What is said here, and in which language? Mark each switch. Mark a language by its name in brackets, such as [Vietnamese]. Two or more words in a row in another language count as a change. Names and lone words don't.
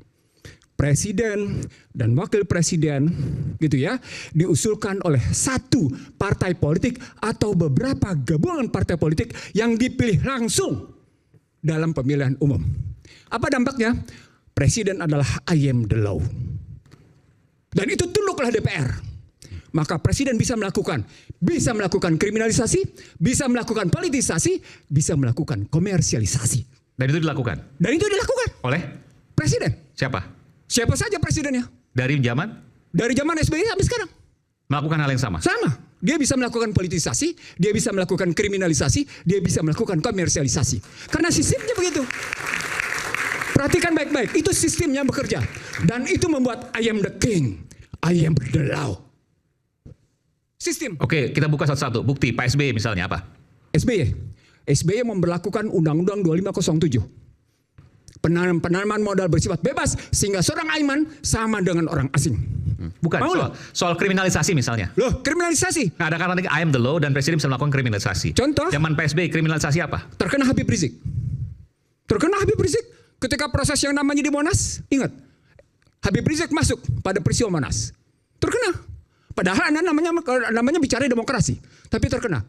[Indonesian] Presiden dan wakil presiden gitu ya diusulkan oleh satu partai politik atau beberapa gabungan partai politik yang dipilih langsung dalam pemilihan umum. Apa dampaknya? Presiden adalah [English] I am the law. [Indonesian] Dan itu tunduk oleh DPR. Maka presiden bisa melakukan kriminalisasi, bisa melakukan politisasi, bisa melakukan komersialisasi. Dan itu dilakukan? Oleh? Presiden. Siapa saja presidennya? Dari zaman? Dari zaman SBY sampai sekarang. Melakukan hal yang sama? Sama. Dia bisa melakukan politisasi, dia bisa melakukan kriminalisasi, dia bisa melakukan komersialisasi. Karena sistemnya begitu. Perhatikan baik-baik, itu sistemnya bekerja. Dan itu membuat [English] I am the king, I am the law. [Indonesian] Sistem. Oke, kita buka satu-satu. Bukti, Pak SBY misalnya apa? SBY memberlakukan Undang-Undang 2507. Penanaman modal bersifat bebas sehingga seorang Aiman sama dengan orang asing. Bukan soal kriminalisasi misalnya. Loh, kriminalisasi. Nah, ada kata nanti [English] I am the law [Indonesian] dan presiden bisa melakukan kriminalisasi. Contoh? Zaman PSBY kriminalisasi apa? Terkena Habib Rizik. Ketika proses yang namanya di Monas, ingat. Habib Rizik masuk pada peristiwa Monas. Terkena. Padahal namanya bicara demokrasi, tapi terkena.